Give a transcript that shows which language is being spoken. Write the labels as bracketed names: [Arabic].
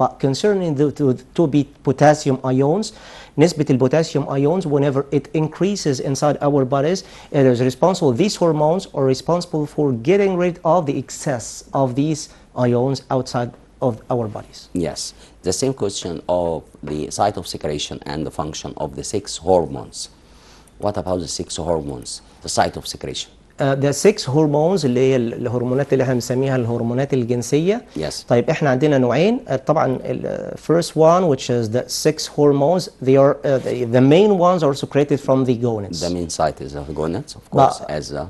[English] But concerning the two potassium ions, [Arabic] نسبة البوتاسيوم [English] ions, whenever it increases inside our bodies, it is responsible, these hormones are responsible for getting rid of the excess of these ions outside of our bodies. Yes, the same question of the site of secretion and the function of the 6 hormones. What about the 6 hormones, the site of secretion? The 6 hormones [Arabic] اللي هي الهرمونات اللي احنا بنسميها الهرمونات الجنسية. [English] Yes. [Arabic] طيب احنا عندنا نوعين. طبعا [English] first one, which is the 6 hormones, they are the main ones are secreted from the gonads. The main site is of the gonads, of course, as